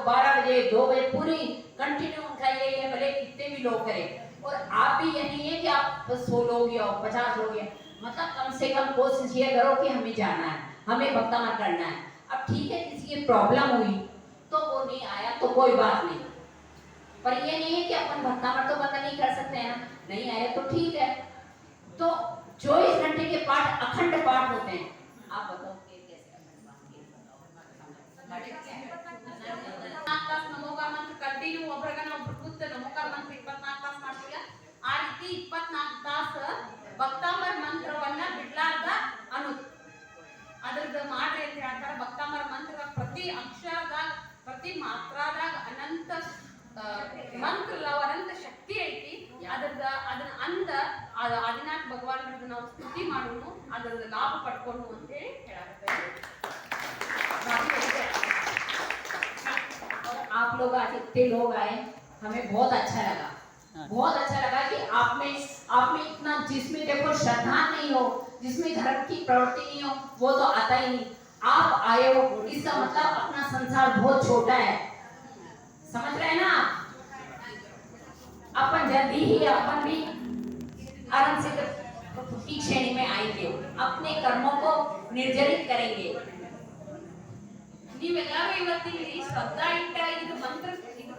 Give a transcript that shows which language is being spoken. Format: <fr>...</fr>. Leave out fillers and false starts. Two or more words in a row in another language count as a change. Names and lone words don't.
<hi>12 बजे 2 बजे पूरी कंटिन्यू उनका ये भले कितने भी लोग करें और आप भी ये नहीं है कि आप 100 लोग या 50 लोग या मतलब कम से कम कोशिश ये करो कि हमें जाना है हमें भक्तांबर करना है अब ठीक है किसी की प्रॉब्लम हुई तो वो नहीं आया तो कोई बात नहीं पर ये नहीं है कि अपन भक्तांबर तो बंद नहीं कर सकते हैं नहीं आया तो ठीक है तो 24 घंटे के पाठ अखंड पाठ होते हैं आप बताओ</hi> <kn>ನಮೋಕಾರ ಮಂತ್ರ ಕಂಟಿನ್ಯೂ ಒಬ್ಬರಗನ ಒಬ್ರು ಕೂತ ನಮೋಕಾರ ಮಂತ್ರ 24 ತಾಸು ಮಾಡ್ತೀವಿ ಆ ರೀತಿ 24 ತಾಸು ಭಕ್ತಾಂಬರ ಮಂತ್ರವನ್ನ ಬಿಡ್ಲಾರ್ದ ಅನ್ನೋದು ಅದರದ ಮಾಡ್ರಿ ಅಂತ ಹೇಳ್ತಾರೆ ಭಕ್ತಾಂಬರ ಮಂತ್ರದ ಪ್ರತಿ ಅಕ್ಷರದಾಗ ಪ್ರತಿ ಮಾತ್ರಾದಾಗ ಅನಂತ ಮಂತ್ರ ಅನಂತ ಶಕ್ತಿ ಐತಿ ಅದನ್ನ ಅಂದ ಆದಿನಾಥ ಭಗವಾನ್ ನಾವು ಸ್ತುತಿ ಮಾಡೋನು ಅದರದ ಲಾಭ ಪಡ್ಕೊಂಡು ಅಂತ ಹೇಳಿ ಹೇಳಾಕತ್ತೇವೆ</kn> <hi>आप लोग आज इतने लोग आए हमें बहुत अच्छा लगा कि आप में इतना जिसमें देखो श्रद्धा नहीं हो जिसमें धर्म की प्रवृत्ति नहीं हो वो तो आता ही नहीं आप आए हो इसका मतलब अपना संसार बहुत छोटा है समझ रहे हैं ना अपन जल्दी ही अपन भी आराम से की श्रेणी में आएंगे अपने कर्मों को निर्जरित करेंगे</hi> <kn>ನೀವೆಲ್ಲರೂ ಇವತ್ತಿಲ್ಲಿ ಶ್ರದ್ಧಾ ಇಟ್ಟ ಇದು ಮಂತ್ರ</kn>